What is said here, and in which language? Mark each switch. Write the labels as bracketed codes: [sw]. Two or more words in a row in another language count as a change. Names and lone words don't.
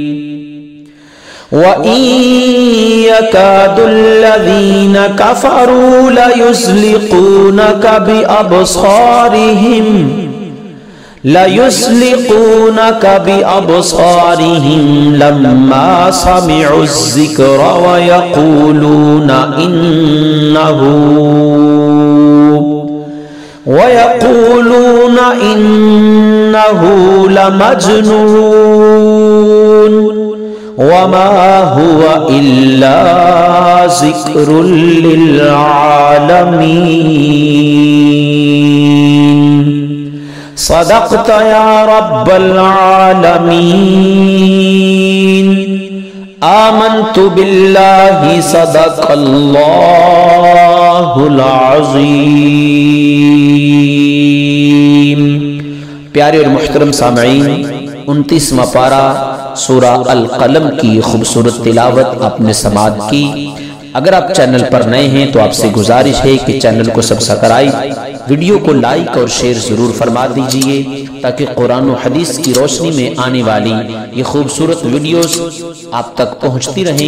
[ar] وإن يكاد الذين كفروا ليزلقونك بأبصارهم لما سمعوا الذكر ويقولون إنه لمجنون. وما هو إلا ذكر للعالمين. صدقت يا رب العالمين. آمنت بالله صدق الله العظيم. [ur] پیارے اور محترم سامعین، 29واں پارہ سورہ القلم کی خوبصورت تلاوت آپ نے سماعت کی. اگر آپ چینل پر نئے ہیں تو آپ سے گزارش ہے کہ چینل کو سبسکرائب، ویڈیو کو لائک اور شیئر ضرور فرما دیجیے تاکہ قرآن اور حدیث کی روشنی میں آنے والی یہ خوبصورت ویڈیوز آپ تک پہنچتی رہیں.